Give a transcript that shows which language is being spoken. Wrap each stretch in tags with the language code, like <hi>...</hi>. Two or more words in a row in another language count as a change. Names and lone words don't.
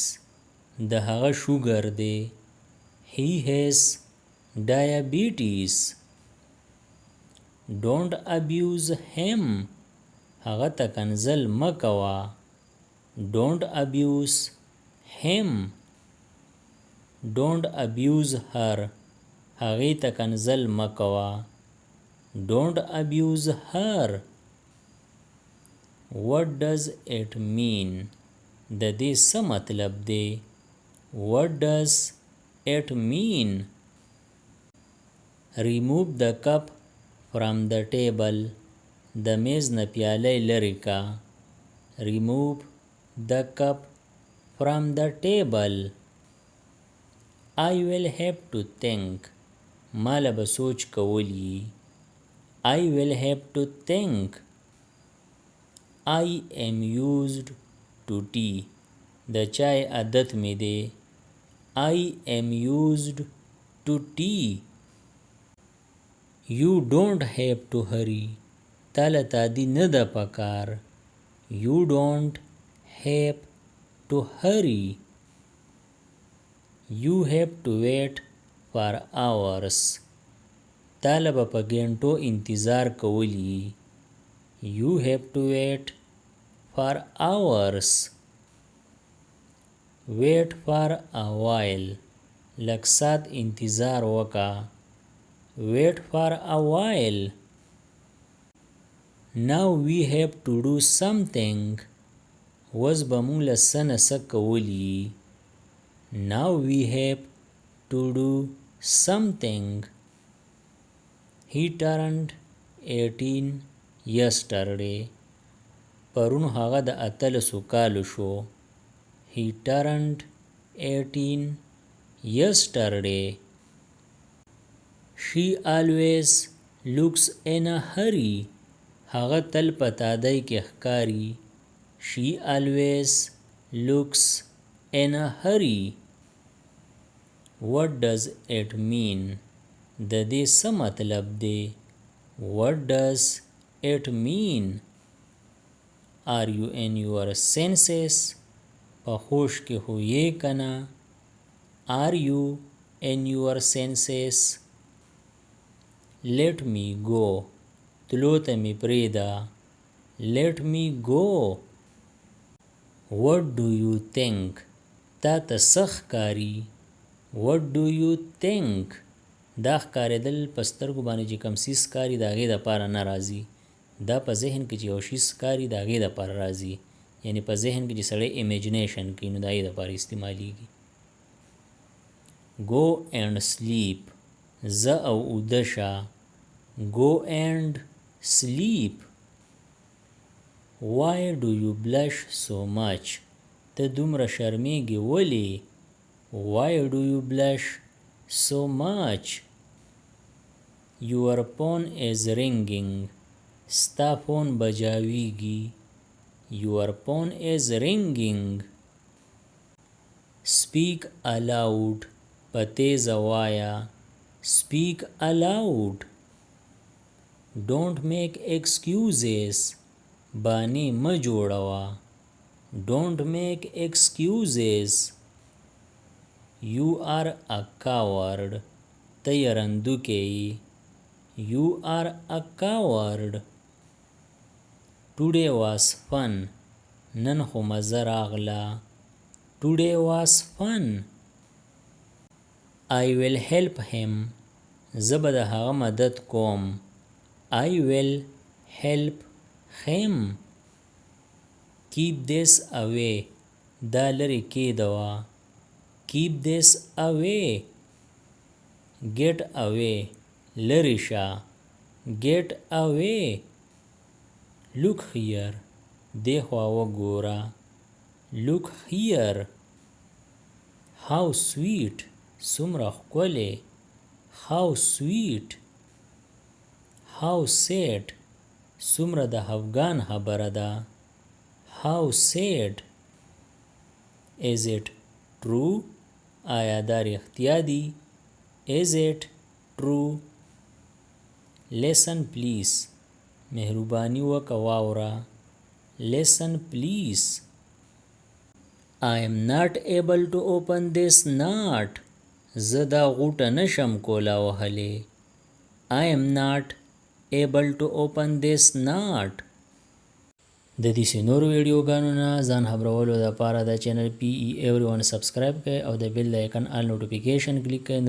<ps>د هغه شوګر دی.</ps> <en>He has diabetes. Don't abuse him.</en> <ps>هغه ته کنځل مه کوه.</ps> <en>Don't abuse him. Don't abuse her.</en> <ps>هغې ته کنځل مه کوه.</ps> <en>Don't abuse her. What does it mean?</en> <ps>د دې څه مطلب دی.</ps> <en>What does it mean? Remove the cup from the table.</en> <ps>د میز نه پیاله لرې کا.</ps> <en>Remove the cup from the table. I will have to think.</en> <ps>ما له به سوچ کولی.</ps> <en>I will have to think. I am used to tea.</en> <ps>د چای عادت می دی.</ps> <en>I am used to tea. You don't have to hurry.</en> <ps>تاله تادی نه ده پکار.</ps> <en>You don't have to hurry. You have to wait for hours.</en> <ps>تاله به په ګنټو انتظار کولی.</ps> <en>You have to wait for hours. Wait for a while.</en> <ps>لږ سات انتظار وکا.</ps> <en>Wait for a while. Now we have to do something.</en> <ps>وز به مونږ له څه نه څه کولی.</ps> <en>Now we have to do something. He turned 18 yesterday.</en> <ps>پرون هغه د 18 کالو شو.</ps> <en>He turned 18 yesterday. She always looks in a hurry.</en> <ps>هغه تل په تادۍ کې ښکاري.</ps> <en>She always looks in a hurry. What does it mean?</en> <ps>د دې څه مطلب دی؟</ps> <en>What does it mean? Are you in your senses?</en> <ps>په هوش کې هو یې کنه.</ps> <en>Are you in your senses? Let me go.</en> <ps>تلو ته می پریدا.</ps> <en>Let me go. What do you think?</en> <ps>تا ته څه ښکاري.</ps> <en>What do you think?</en> <ps>دا ښکارېدل په سترګو باندې چې کوم څیز ښکاري د هغې دپاره نه راځي. دا په ذهن کې چې یو شي ښکاري د هغې دپاره راځي. یعنې په ذهن کې چې سړی امیجنیشن کوي نو د هغې دپاره استعمالیږي.</ps> <en>Go and sleep.</en> <ps>ځه او اوده شه.</ps> <en>Go and sleep. Why do you blush so much?</en> <ps>ته دومره شرمېږې ولې؟</ps> <en>Why do you blush so much? Your phone is ringing.</en> <ps>ستا فون بجاویږي.</ps> <en>Your phone is ringing. Speak aloud.</en> <ps>په تیزه وایه.</ps> <en>Speak aloud. Don't make excuses.</en> <ps>بانې مه جوړوه.</ps> <en>Don't make excuses. You are a coward.</en> <ps>ته یرندوکی یې.</ps> <en>You are a coward. Today was fun.</en> <ps>نن خو مزه راغله.</ps> <en>Today was fun. I will help him.</en> <ps>زه به د هغه مدد کوم.</ps> <en>I will help him. Keep this away.</en> <ps>دا لرې کېږدوه.</ps> <en>Keep this away. Get away.</en> <ps>لرې شه.</ps> <en>Get away. Look here.</en> <ps>دې خوا وګوره.</ps> <en>Look here. How sweet.</en> <ps>څومره ښکلی.</ps> <en>How sweet. How sad.</en> <ps>څومره د خفګان خبره ده.</ps> <en>How sad. Is it true?</en> <ps>آیا دا رښتیا دي؟</ps> <en>Is it true? Listen please.</en> <ps>مهرباني وکه واوره.</ps> <en>Listen please. I am not able to open this knot.</en> <ps>زه دا غوټه نشم کولا وهلی.</ps> <en>I am not able to open this knot.</en> <ps>د دې نورو ویډیوګانو نه ځان خبرولو دپاره د چینل PE Everyone سبسکرایب کړئ او د بیل د</ps> <en>icon all notification click</en> <ps>کړئ.</ps>